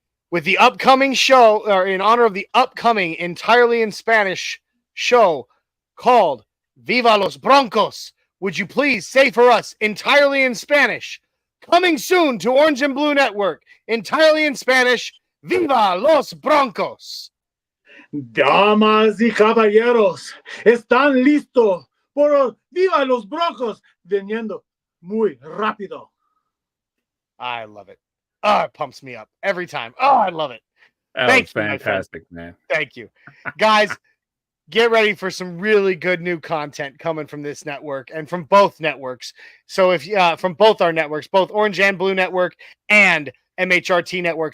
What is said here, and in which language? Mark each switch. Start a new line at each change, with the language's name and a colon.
English: with the upcoming show, or in honor of the upcoming entirely in Spanish show called Viva los Broncos. Would you please say for us, entirely in Spanish, coming soon to Orange and Blue Network, entirely in Spanish, Viva los Broncos.
Spanish: Damas y caballeros, están listos por Viva los Broncos, viniendo muy rápido.
English: I love it. Oh, it pumps me up every time. Oh, I love it. That was fantastic, man. Thank you. Guys, get ready for some really good new content coming from this network and from both networks. So if from both our networks, both Orange and Blue Network and MHRT Network.